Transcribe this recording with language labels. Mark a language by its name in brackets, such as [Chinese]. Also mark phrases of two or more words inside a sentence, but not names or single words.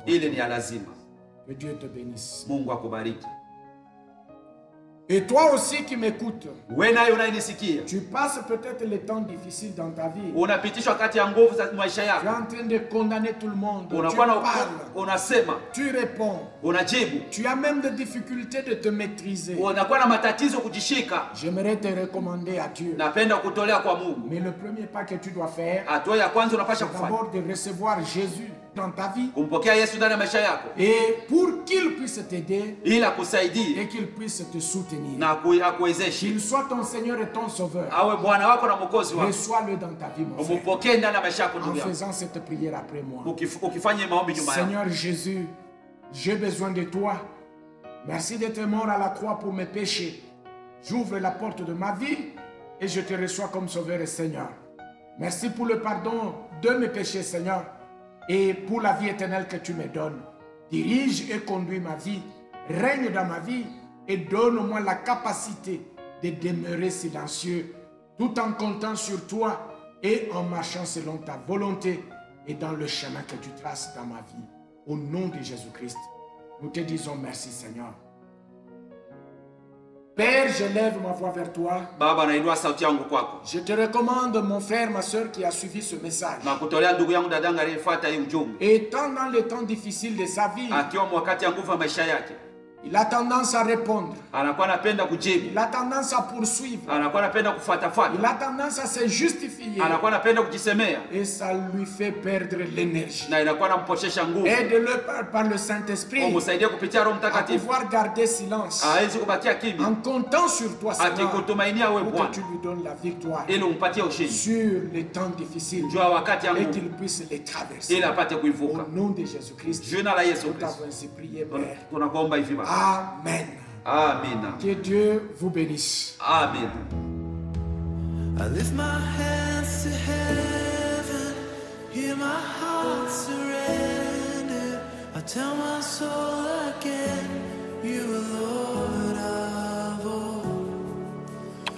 [Swahili] Ile ni ya lazima. [French] Que Dieu te bénisse. [Swahili] Mungu akubariki. [French] Et toi aussi qui m'écoutes, [Swahili] Wewe naye unanisikia, [French] tu passes peut-être les temps difficiles dans ta vie. [Swahili] unapitishwa wakati ya nguvu za maisha [French] Tu es [Swahili] yako. [French] en train de condamner tout le monde. Tu [Swahili] Unakuwa na [French] parles, [Swahili] unasema, [French] tu réponds. [Swahili] unajibu. [French] Tu as même des difficultés de te maîtriser. [Swahili] Unakuwa na matatizo kujishika. [French] J'aimerais te recommander à Dieu. [Swahili] Napenda kutolea kwa Mungu. [French] Mais le premier pas que tu dois faire, [Swahili] Hatua ya kwanza unapasha [French] c'est [Swahili] kufanya [French] d'abord de recevoir Jésus dans ta vie. [Swahili] kumpokea Yesu ndani ya maisha yako, [French] Et pour qu'il puisse t'aider [Swahili] ili akusaidie [French] et qu'il puisse te soutenir. [Swahili] na akuwezeshe, [French] Qu'il soit ton Seigneur et ton Sauveur. [Swahili] awe Bwana wako na Mwokozi wako. [French] Reçois-le dans ta vie, mon frère. [Swahili] Umupokee ndani ya maisha yako [French] En [Swahili] ndugu yangu. [French] faisant cette prière après moi. [Swahili] Ukifanya maombi nyuma yako. [French] Seigneur Jésus, j'ai besoin de toi. Merci d'être mort à la croix pour mes péchés. J'ouvre la porte de ma vie et je te reçois comme Sauveur et Seigneur. Merci pour le pardon de mes péchés, Seigneur, et pour la vie éternelle que tu me donnes. Dirige et conduis ma vie, règne dans ma vie et donne-moi la capacité de demeurer silencieux tout en comptant sur toi et en marchant selon ta volonté et dans le chemin que tu traces dans ma vie. Au nom de Jésus-Christ, nous te disons merci, Seigneur. Père, je lève ma voix vers toi. [Swahili] Baba, nainua sauti yangu kwako. [French] Je te recommande mon frère, ma soeur qui a suivi ce message. [Swahili] Na kutolea ndugu yangu dadangu aliyefuata hii ujumbe. [French] Étant dans les temps difficiles de sa vie, [Swahili] Akiwa wakati ya nguvu ya maisha yake, [French] il a tendance à répondre. [Swahili] anakuwa anapenda kujibu. [French] Il a tendance à poursuivre. [Swahili] Anakuwa anapenda [French] Il [Swahili] kufuatafuata. [French] a tendance à se justifier. [Swahili] Anakuwa anapenda kujisemea [French] Et ça lui fait perdre l'énergie. [Swahili] na inakuwa anampotesha nguvu. [French] Aide-le par le Saint-Esprit [Swahili] Umsaidie kupitia Roho [French] à [Swahili] Mtakatifu. [French] pouvoir garder silence [Swahili] Hawezi kubakia kimya. [French] en comptant sur toi, Seigneur, [Swahili] Akikutumainia wewe [French] pour [Swahili] Bwana [French] que tu lui donnes la victoire [Swahili] ili umpatie ushindi. [French] sur les temps difficiles [Swahili] Jua wakati ya [French] et [Swahili] nguvu [French] qu'il puisse les traverser. [Swahili] ili apate [French] Au [Swahili] kuivuka. [French] nom de Jésus-Christ, [Swahili] Jina la Yesu [French] nous [Swahili] Kristo. [French] t'avons ainsi prié, Père. [Swahili] Tunakuomba hivi Baba. [French] Amen. [Swahili] Amina. [French] Que Dieu vous bénisse. Amen. [English] I lift my hands to heaven, hear my heart surrender. I tell my soul again, you are Lord of all.